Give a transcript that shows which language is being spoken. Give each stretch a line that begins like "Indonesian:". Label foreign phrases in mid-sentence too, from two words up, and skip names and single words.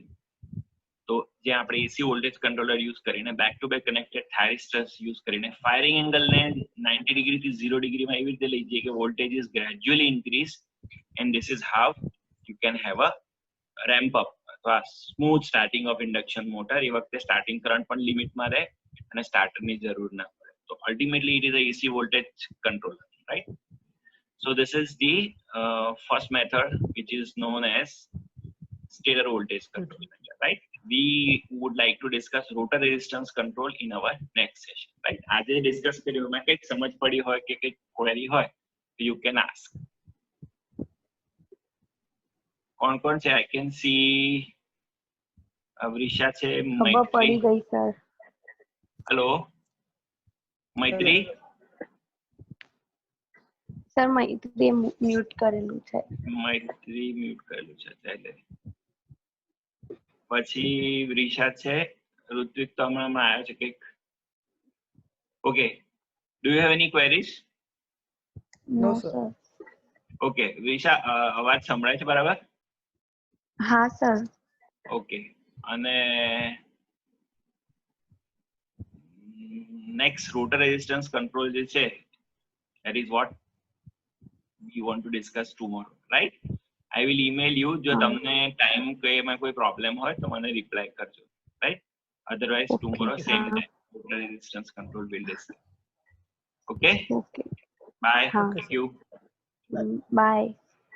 Gujarati: તો જ્યાં આપણે
English: AC voltage controller
Gujarati: યુઝ કરીને
English: back to back connected thyristors
Gujarati: યુઝ કરીને
English: firing angleને
Gujarati: 90 ડિગ્રી થી 0 ડિગ્રીમાં એવી રીતે લઈ જઈએ કે
English: voltage is gradually increase, and this is how you can have a ramp up
Gujarati: અથવા
English: smooth starting of induction motor.
Gujarati: એ વખતે
English: starting current
Gujarati: પણ લિમિટમાં રહે અને સ્ટાર્ટરની જરૂર ના પડે.
English: તો ultimately it is a AC voltage controller. Right? So this is the first method, which is known as stator voltage control method. Right? We would like to discuss rotor resistance control in our next session. Right?
Gujarati: આજે ડિસ્કસ કર્યું એમાં કંઈક સમજ પડી હોય કે કંઈક ક્વેરી હોય તો
English: you can ask.
Gujarati: કોણ છે?
English: I can see અવરીશા છે,
Gujarati: ખબર પડી ગઈ સર. હેલો મૈત્રી. સર મૈત્રી મ્યુટ કરેલું છે. મૈત્રી મ્યુટ કરેલું છે એટલે પછી રિશા છે, ઋત્વિક તો હમણાં આવ્યો છે કંઈક.
English: Okay, do you have any queries? નો sir.
Gujarati: સર. ઓકે રિશા, અવાજ સંભળાય છે બરાબર? હા સર. ઓકે, અને નેક્સ્ટ
English: rotor resistance control
Gujarati: જે છે,
English: that is what we want to discuss tomorrow, right? I will email you.
Gujarati: જો તમને ટાઈમ કે એમાં કોઈ પ્રોબ્લેમ હોય તો મને રિપ્લાય કરજો,
English: right? Otherwise Okay. tomorrow same
Gujarati: હા.
English: time rotor resistance control will discuss. Okay, ઓકે. bye.
Gujarati: હા.
English: Thank you. બાય.